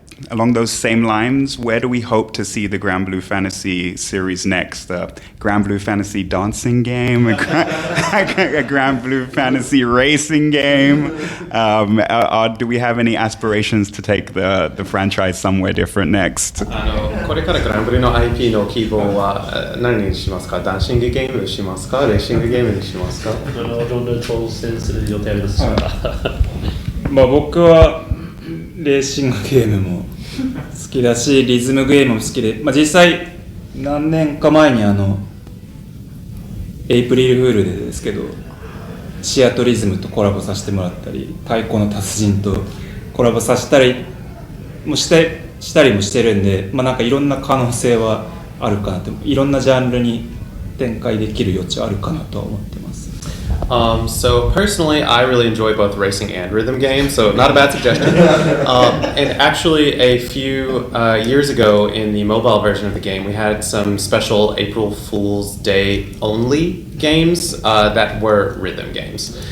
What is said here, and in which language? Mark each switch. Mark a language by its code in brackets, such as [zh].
[en] Along those same lines, where do we hope to see the GranBlue Fantasy series next? The GranBlue Fantasy dancing game, a GranBlue Fantasy racing game? Do we have any aspirations to take the franchise somewhere different next? [ja] これからGranBlueの IP の希望は何にしますか？ダンシングゲームにしますか？レーシングゲームにしますか？どんな挑戦する予定ありますか？僕はレーシングゲームも好きだしリズムゲームも好きで、実際何年か前にエイプリルフールでですけどシアトリズムとコラボさせてもらったり太鼓の達人とコラボさせたりもしたりもしてるんで、なんかいろんな可能性はあるかなと、いろんなジャンルに展開できる余地はあるかなとは思ってます。 [en] So personally, I really enjoy both racing and rhythm games, so not a bad suggestion. And actually, a few years ago in the mobile version of the game, we had some special April Fool's Day only games that were rhythm games.